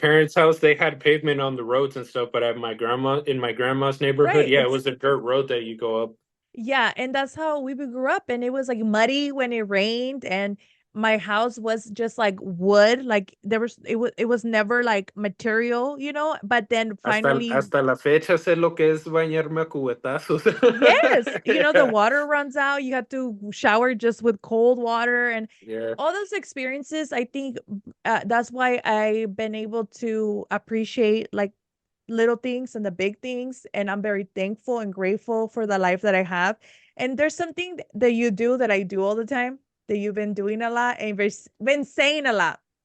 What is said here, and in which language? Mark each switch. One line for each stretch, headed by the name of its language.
English: parents' house, they had pavement on the roads and stuff, but at my grandma's neighborhood, right. yeah, it was a dirt road that you go up. yeah, and that's how we grew up. And it was like muddy when it rained, and my house was just like wood. Like it was never like material, but then finally,
Spanish: Hasta la fecha sé lo que es bañarme a cubetazos.
English: yes, the water runs out. You have to shower just with cold water and Yeah. all those experiences. I think that's why I've been able to appreciate like little things and the big things. And I'm very thankful and grateful for the life that I have. And there's something that you do that I do all the time, that you've been doing a lot and been saying a lot.